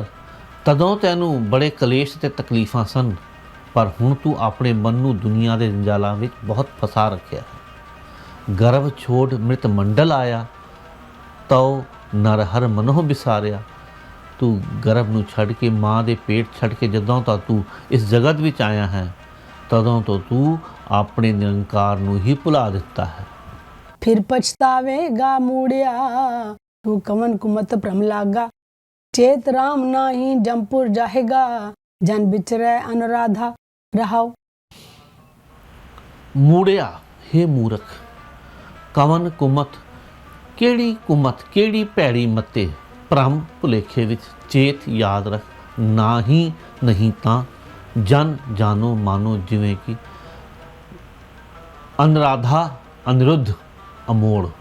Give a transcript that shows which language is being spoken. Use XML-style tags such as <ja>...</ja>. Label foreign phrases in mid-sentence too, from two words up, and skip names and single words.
<pa>ਤਦੋਂ ਤੈਨੂੰ ਬੜੇ ਕਲੇਸ਼ ਤੇ ਤਕਲੀਫਾਂ ਸਨ, ਪਰ ਹੁਣ ਤੂੰ ਆਪਣੇ ਮਨ ਨੂੰ ਦੁਨੀਆ ਦੇ ਜੰਜਾਲਾਂ ਵਿੱਚ ਬਹੁਤ ਫਸਾ ਰੱਖਿਆ ਹੈ। ਗਰਭ ਛੋੜ ਮ੍ਰਿਤ ਮੰਡਲ ਆਇਆ, ਤਉ ਨਰ ਹਰ ਮਨੋਂ ਵਿਸਾਰਿਆ। ਤੂੰ ਗਰਭ ਨੂੰ ਛੱਡ ਕੇ, ਮਾਂ ਦੇ ਪੇਟ ਛੱਡ ਕੇ ਜਦੋਂ ਤਾਂ ਤੂੰ ਇਸ ਜਗਤ ਵਿੱਚ ਆਇਆ ਹੈ, ਤਦੋਂ ਤੋਂ ਤੂੰ ਆਪਣੇ ਨਿਰੰਕਾਰ ਨੂੰ ਹੀ ਭੁਲਾ ਦਿੱਤਾ ਹੈ। ਫਿਰ ਪਛਤਾਵੇਗਾ ਮੂੜਿਆ, ਤੂ ਕਵਨ ਕੁਮਤ ਭ੍ਰਮ ਲਾਗਾ। ਚੇਤ ਰਾਮ ਨਾਹੀ ਜਮਪੁਰ ਜਾਹੇਗਾ, ਜਨ ਬਿਚਰੈ ਅਨੁਰਾਧਾ ਰਹਾਓ। ਮੂੜਿਆ, ਹੇ ਮੂਰਖ, ਕਵਨ ਕੁਮਤ, ਕਿਹੜੀ ਕੁਮਤ, ਕਿਹੜੀ ਭੈੜੀ ਮੱਤੇ, ਭਰਮ ਭੁਲੇਖੇ ਵਿੱਚ ਚੇਤ ਯਾਦ ਰੱਖ, ਨਾ ਹੀ ਨਹੀਂ ਤਾਂ ਜਨ ਜਾਨੋ ਮਾਨੋ ਜਿਵੇਂ ਕਿ ਅਨਰਾਧਾ ਅਨਿਰੁੱਧ ਅਮੋੜ।</pa>